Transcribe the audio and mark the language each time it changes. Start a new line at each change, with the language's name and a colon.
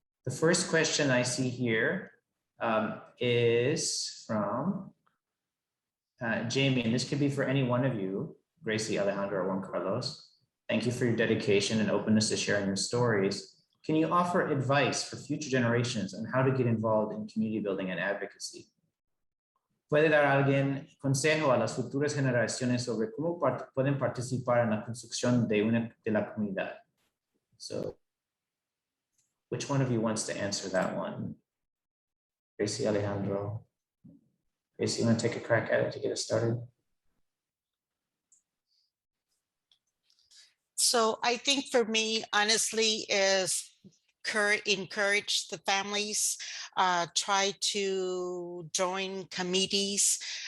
English: The first question I see here is from Jamie, and this could be for any one of you, Gracie, Alejandro, or Juan Carlos. Thank you for your dedication and openness to sharing your stories. Can you offer advice for future generations on how to get involved in community building and advocacy?
Spanish: ¿Puede dar alguien consejo a las futuras generaciones sobre cómo pueden participar en la construcción de la comunidad?
English: So, which one of you wants to answer that one? Gracie, Alejandro? Gracie, you want to take a crack at it to get us started? So I think for me, honestly, is encourage the families, try to join committees.